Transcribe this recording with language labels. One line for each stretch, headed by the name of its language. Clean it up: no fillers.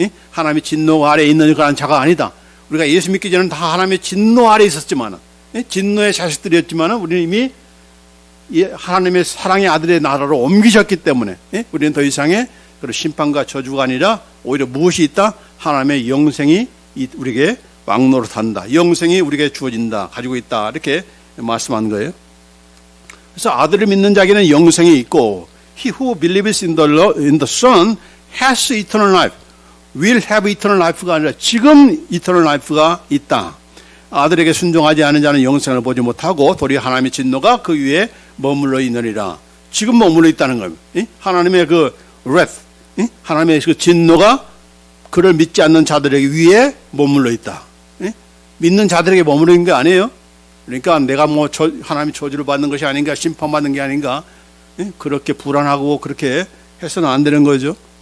Korean: 하나님의 진노 아래에 있는 그런 자가 아니다. 우리가 예수 믿기 전에는 다 하나님의 진노 아래에 있었지만, 진노의 자식들이었지만 우리는 이미 하나님의 사랑의 아들의 나라로 옮기셨기 때문에 우리는 더 이상의 그런 심판과 저주가 아니라 오히려 무엇이 있다? 하나님의 영생이 우리에게 왕노릇한다. 영생이 우리에게 주어진다. 가지고 있다. 이렇게 말씀한 거예요. 그래서 아들을 믿는 자에게는 영생이 있고
English: He who believes in the Son has eternal life. will have eternal life가
Korean: 아니라 지금
English: eternal life가 있다.
Korean: 아들에게 순종하지 않은 자는 영생을 보지 못하고 도리어 하나님의 진노가 그 위에 머물러 있느니라. 지금 머물러 있다는 겁니다. 하나님의 그 wrath, 하나님의 그 진노가 그를 믿지 않는 자들에게 위에 머물러 있다. 믿는 자들에게 머물러 있는 게 아니에요. 그러니까 내가 뭐 하나님의 저주를 받는 것이 아닌가, 심판받는 게 아닌가, 그렇게 불안하고 그렇게 해서는 안 되는 거죠.